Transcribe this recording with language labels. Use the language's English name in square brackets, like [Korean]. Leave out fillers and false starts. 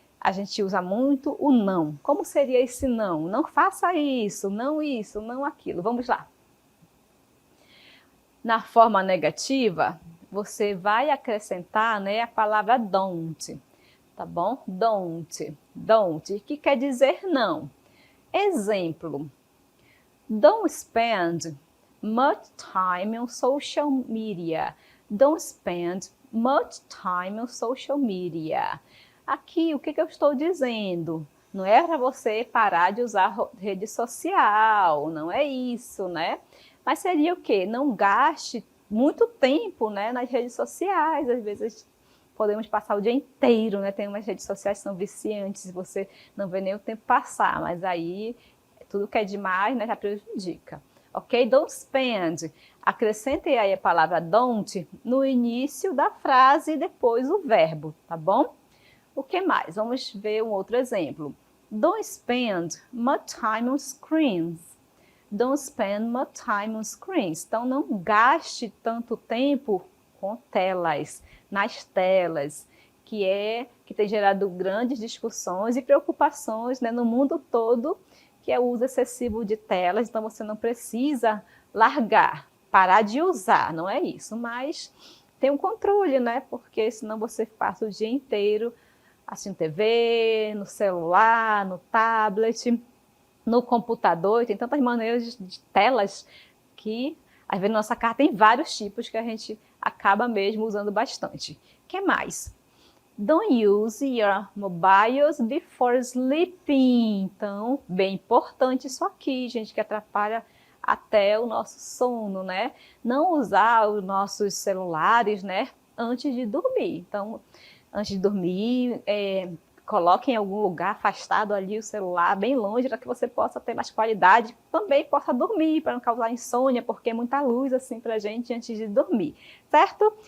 [Portuguese] A gente usa muito o não. Como seria esse não? Não faça isso, não aquilo. Vamos lá. Na forma negativa, você vai acrescentar, né, a palavra don't, tá bom? Don't, que quer dizer não. [English] Exemplo, don't spend much time on social media. Don't spend much time on social media. [Portuguese] Aqui, o que eu estou dizendo? Não é para você parar de usar rede social, não é isso, né? Mas seria o quê? Não gaste muito tempo, né, nas redes sociais. Às vezes podemos passar o dia inteiro, né? Tem umas redes sociais que são viciantes, você não vê nem o tempo passar, mas aí tudo que é demais, né, já prejudica. Ok? [English] Don't spend. [Portuguese] Acrescente aí a palavra don't no início da frase e depois o verbo, tá bom? O que mais? Vamos ver um outro exemplo. [English] Don't spend much time on screens. Don't spend much time on screens. [Portuguese] Então, não gaste tanto tempo com telas, nas telas, que tem gerado grandes discussões e preocupações, né, no mundo todo, que é o uso excessivo de telas. Então, você não precisa largar, parar de usar, não é isso, mas tem um controle, né, porque senão você passa o dia inteiro assistindo TV, no celular, no tablet, no computador. Tem tantas maneiras de telas que, às vezes, na nossa casa tem vários tipos que a gente acaba mesmo usando bastante. O que mais? [English] Don't use your mobiles before sleeping. [Portuguese] Então, bem importante isso aqui, gente, que atrapalha até o nosso sono, né? Não usar os nossos celulares, né, antes de dormir. Então, antes de dormir, coloque em algum lugar afastado ali o celular, bem longe, para que você possa ter mais qualidade, também possa dormir, para não causar insônia, porque é muita luz assim para a gente antes de dormir, certo?